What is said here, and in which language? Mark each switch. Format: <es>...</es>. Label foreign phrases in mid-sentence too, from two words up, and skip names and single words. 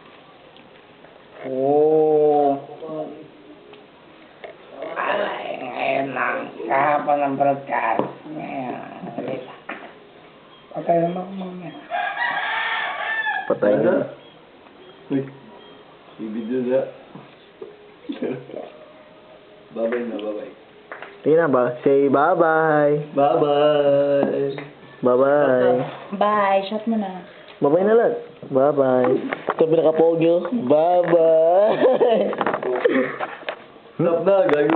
<tl>Oo. Ay, ngayon lang. Kahapon ng broadcast. Ngayon, alita. Patay naman ako mamaya. Patay na. Uy. I-video na. Bye-bye. Tingnan ba?</tl> <en>Say bye-bye.</en> <tl>Bye-bye. Bye-bye. Bye, shot mo na. Bye-bye na lang. Bye-bye. Ito pinaka-pogi, oh. Bye-bye. Stop na, gago.</tl>